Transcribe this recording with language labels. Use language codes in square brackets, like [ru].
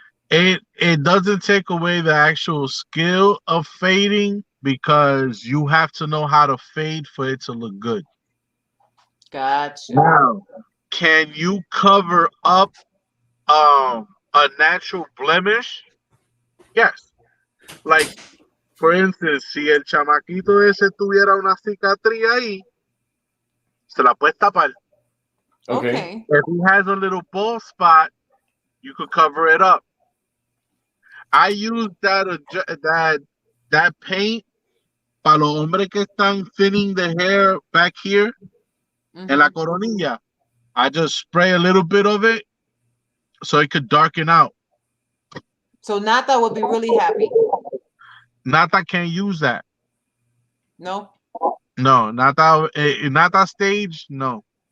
[en] It doesn't take away the actual skill of fading because you have to know how to fade for it to look good. Gotcha. Now, can you cover up a natural blemish? Yes. Like, for instance, [es] si el chamaquito ese tuviera una cicatriz ahí, se la puedes tapar. [en] Okay. If he has a little bald spot, you could cover it up. I use that paint [es] para los hombres que están [en] thinning the hair back here [es] en la coronilla. [en] I just spray a little bit of it so it could darken out. So Nata would be really happy. Nata can't use that. No? No, Nata stage, no.